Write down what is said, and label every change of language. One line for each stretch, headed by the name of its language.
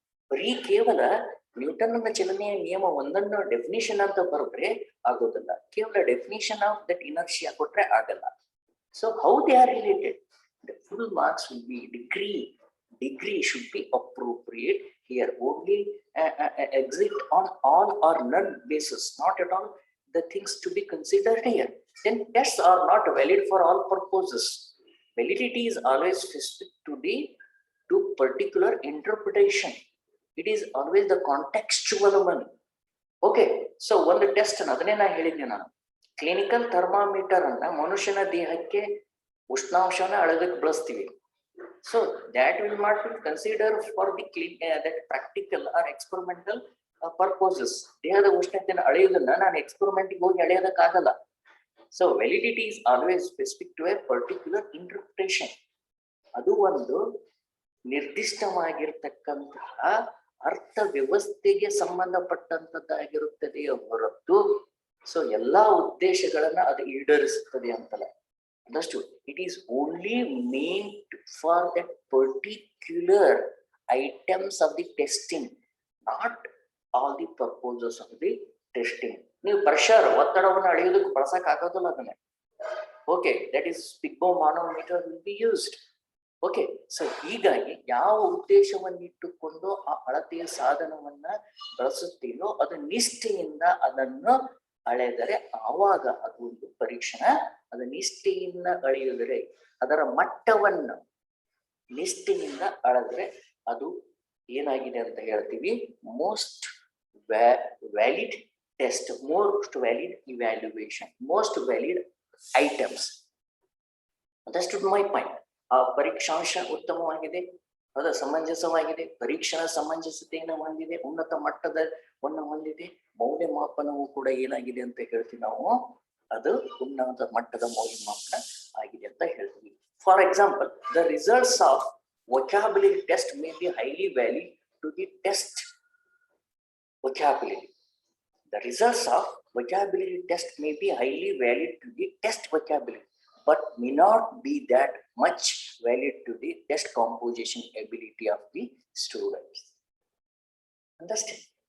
Kannada: ಬರೀ ಕೇವಲ ನ್ಯೂಟನ್ನ ಚಲನೆಯ ನಿಯಮ ಒಂದನ್ನು ಡೆಫಿನಿಷನ್ ಅಂತ ಬರೋದ್ರೆ ಆಗೋದಿಲ್ಲ. ಕೇವಲ
English: definition of that inertia
Kannada: ಕೊಟ್ರೆ ಆಗಲ್ಲ.
English: So how they are related, the full marks will be degree should be appropriate here. Only exit on all or none basis, not at all the things to be considered here. Then tests are not valid for all purposes. Validity is always specific to particular interpretation. It is always the contextual one.
Kannada: Okay, so ಒಂದು test ಅದನ್ನೇ ನಾ ಹೇಳಿದ್ದೆ ನಾನು. Clinical thermometer ಅನ್ನ ಮನುಷ್ಯನ ದೇಹಕ್ಕೆ ಉಷ್ಣಾಂಶನ ಅಳದಕ್ಕೆ ಬಳಸ್ತೀವಿ.
English: So that will not be considered for the that practical or experimental purposes.
Kannada: ದೇಹದ ಉಷ್ಣತೆಯನ್ನು ಅಳೆಯುವುದನ್ನ ನಾನು ಎಕ್ಸ್ಪೆರಿಮೆಂಟ್ಗೆ ಹೋಗಿ ಅಳೆಯೋದಕ್ಕಾಗಲ್ಲ.
English: So validity is always specific to a particular interpretation.
Kannada: ಅದು ಒಂದು ನಿರ್ದಿಷ್ಟವಾಗಿರ್ತಕ್ಕಂತಹ ಅರ್ಥ ವ್ಯವಸ್ಥೆಗೆ ಸಂಬಂಧಪಟ್ಟಂತದ್ದಾಗಿರುತ್ತದೆ ಹೊರತು ಸೊ ಎಲ್ಲಾ ಉದ್ದೇಶಗಳನ್ನ ಅದು ಈಡೇರಿಸುತ್ತದೆ ಅಂತಲ್ಲ.
English: Understood? It is only meant for that particular items of the testing, not all the purposes of the testing.
Kannada: ನೀವು ಪ್ರೆಷರ್ ಒತ್ತಡವನ್ನು ಅಳೆಯೋದಕ್ಕೆ ಬಳಸಕ್ ಆಗೋದಿಲ್ಲ ಅದನ್ನ.
English: Okay, that is Pigbo manometer will be used.
Kannada: Okay, so ಹೀಗಾಗಿ ಯಾವ ಉದ್ದೇಶವನ್ನಿಟ್ಟುಕೊಂಡು ಆ ಅಳತೆಯ ಸಾಧನವನ್ನ ಬಳಸುತ್ತೀನೋ ಅದು ನಿಷ್ಠೆಯಿಂದ ಅದನ್ನು ಅಳೆದರೆ ಆವಾಗ ಅದು ಒಂದು ಪರೀಕ್ಷಣ. ಅದು ನಿಷ್ಠೆಯಿಂದ ಅಳೆಯುದರೆ, ಅದರ ಮಟ್ಟವನ್ನು ನಿಷ್ಠೆಯಿಂದ ಅಳೆದ್ರೆ ಅದು ಏನಾಗಿದೆ ಅಂತ ಹೇಳ್ತೀವಿ,
English: Most valid test, most valid evaluation, most valid items. That is my point.
Kannada: ಆ ಪರೀಕ್ಷಾಂಶ ಉತ್ತಮವಾಗಿದೆ, ಅದು ಸಮಂಜಸವಾಗಿದೆ, ಪರೀಕ್ಷಾ ಸಮಂಜಸತೆಯನ್ನು ಹೊಂದಿದೆ, ಉನ್ನತ ಮಟ್ಟದವನ್ನು ಹೊಂದಿದೆ, ಮೌಲ್ಯಮಾಪನವು ಕೂಡ ಏನಾಗಿದೆ ಅಂತ ಹೇಳ್ತೀವಿ ನಾವು, ಅದು ಉನ್ನತ ಮಟ್ಟದ ಮೌಲ್ಯಮಾಪನ ಆಗಿದೆ ಅಂತ ಹೇಳ್ತೀವಿ.
English: For example, the results of vocabulary test may be highly valid to the test vocabulary. The results of vocabulary test may be highly valid to the test vocabulary, but may not be that much valid to the test composition ability of the students. Understand?